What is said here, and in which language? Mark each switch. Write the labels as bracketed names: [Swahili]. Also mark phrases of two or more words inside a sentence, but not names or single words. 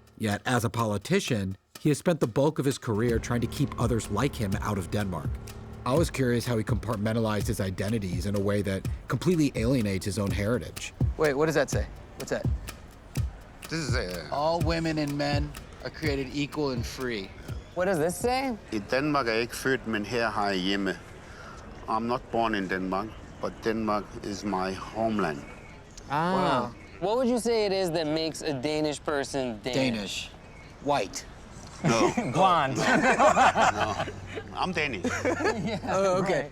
[English] Yet, as a politician, he has spent the bulk of his career trying to keep others like him out of Denmark. I was curious how he compartmentalized his identities in a way that completely alienates his own heritage. Wait, what does that say? What's that? This is a... All women and men are created equal and free. What does this say? [Danish] I Danmark er jeg ikke født, men her har jeg hjemme. [English] I'm not born in Denmark, but Denmark is my homeland. Ah. Wow. What would you say it is that makes a Danish person Danish. White. No, Blonde. no. I'm Danish. Oh, okay.